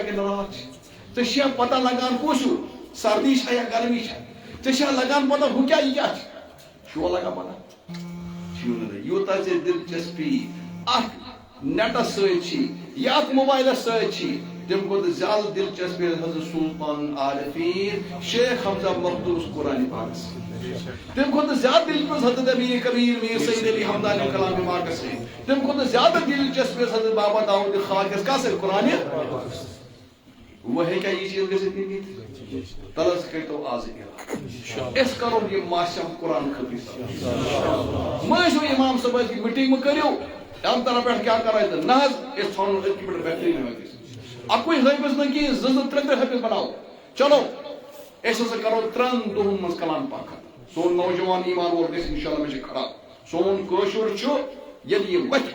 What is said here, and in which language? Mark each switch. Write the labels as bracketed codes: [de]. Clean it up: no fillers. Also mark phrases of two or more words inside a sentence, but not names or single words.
[ks] کِنہٕ رات چھِ ژےٚ چھیا پتہ لگان کُس ہیوٗ سردی چھا یا گرمی چھا ژےٚ چھیا لگان پتہ ہُہ کیٛاہ یہِ کیٛاہ چھِ چھُوا لگان پتہ چھُو نہٕ یوٗتاہ ژےٚ دلچسپی اتھ نیٹس سۭتۍ چھی یا اتھ موبایلس سۭتۍ چھی تم کھۄتہٕ زیادٕ دلچسپی حضرت سلطان عارفین شیخ حمزہ مخدوم قرآن پاکس تم کھۄتہٕ زیادٕ دلچسپی حضرت امیر کبیر میر سید علی حمدانی کلام پاکس تم کھۄتہٕ زیادہ دلچسپی حضرت بابا داؤد خاکس کس قرآن [ur] وہ ہے کیا یہ چیز [ks] گژھِتھ کِہیٖنۍ تلس کٔرۍتو آز أسۍ کرو یہِ ماسم قرآن خٲطرٕ مہ ٲسِو امام صٲب کی میٹنگ مہ کٔرِو ام طرف پٮ۪ٹھ کیٛاہ کرو أسۍ نہ حظ أسۍ ژھانڈو أتھی پٮ۪ٹھ بہتریٖن حٲفظ اکوے حٲفظ نہٕ کینٛہہ زٕ ترٛےٚ حٲفظ بناو چلو أسۍ ہسا کرو 3 دۄہن منٛز کلام پاک سون نوجوان ایمان وول گژھِ انشاءاللہ مےٚ چھِ کھڑا سون کٲشُر چھُ ییٚلہِ یہِ وتھِ